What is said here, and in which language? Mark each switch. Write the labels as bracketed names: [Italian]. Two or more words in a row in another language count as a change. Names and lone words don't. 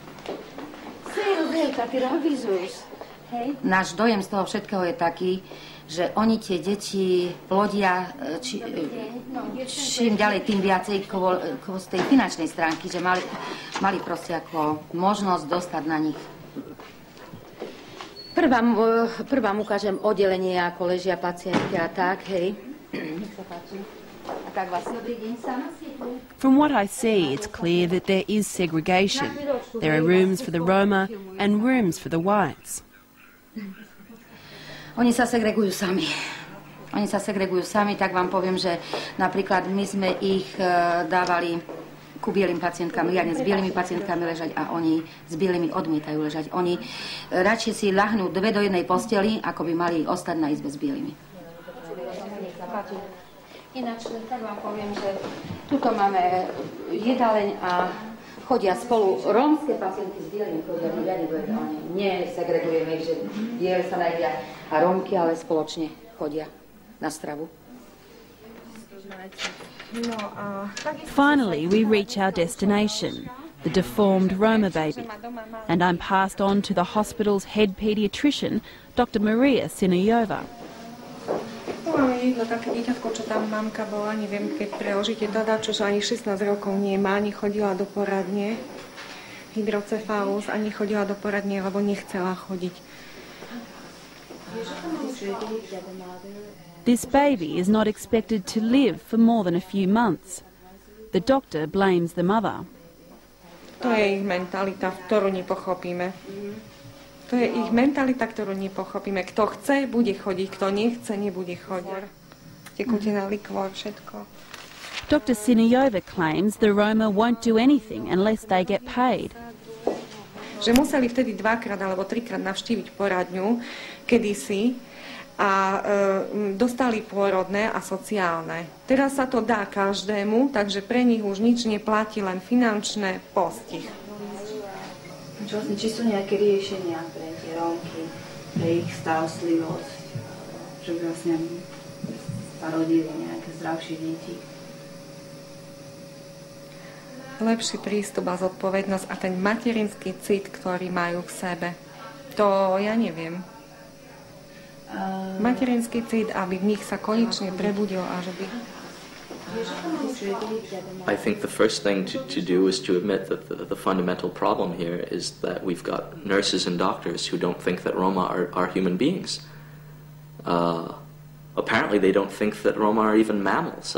[Slovak] Náš dojem z toho všetkého je taký, že oni tie deti plodia čím ďalej, tým viacej z tej finančnej stránky, že mali proste ako možnosť dostať na nich. Prvám ukážem oddelenie, ako ležia pacientky a tak, hej. Nech sa páči. A tak vás dobrý deň sama. [English] From what I see, it's clear that there is segregation. There are rooms for the Roma and rooms for the whites. [Slovak] Oni sa segregujú sami. Oni sa segregujú sami, tak vám poviem, že napríklad my sme ich dávali ku bielým pacientkám, riadne s bielými pacientkami ležať a oni s bielými odmietajú ležať. Oni radšej si ľahnú dve do jednej posteli, ako by mali ostať na izbe s bielými. Ináč, tak vám poviem, že tuto máme jedáleň a chodia spolu rómske pacientky s bielými, chodia riadne do jednej. Oni nesegregujeme ich, že biele sa najdia a rómky, ale spoločne chodia na stravu. [English] Finally, we reach our destination, the deformed Roma baby, and I'm passed on to the hospital's head paediatrician, Dr. Maria Sinajova. [Slovak] Jedno také dieťatko, čo tam mamka bola, neviem, keď preložíte teda, čo ani 16 rokov nemá, ani chodila do poradne, hydrocefalus, ani chodila do poradne, lebo nechcela chodiť. [English] This baby is not expected to live for more than a few months. The doctor blames the mother. [Slovak] To je ich mentalita, ktorú nepochopíme. To je ich mentalita, ktorú nepochopíme. Kto chce, bude chodiť. Kto nechce, nebude chodiť. Tekutina, likvor, všetko. [English] Dr. Sinajova claims the Roma won't do anything unless they get paid. [Slovak] Že museli vtedy 2-krát alebo 3-krát navštíviť poradňu kedysi a dostali pôrodné a sociálne. Teraz sa to dá každému, takže pre nich už nič neplatí, len finančné postih. Vlastne, či sú nejaké riešenia pre tie Rómky, pre ich starostlivosť, že by vlastne sa rodili nejaké zdravšie deti? Lepší prístup a zodpovednosť a ten materinský cit, ktorý majú v sebe. To ja neviem. Materinský cit, aby v nich sa konečne prebudil a že by... [English] I think the first thing to do is to admit that the fundamental problem here is that we've got nurses and doctors who don't think that Roma are human beings. Apparently they don't think that Roma are even mammals.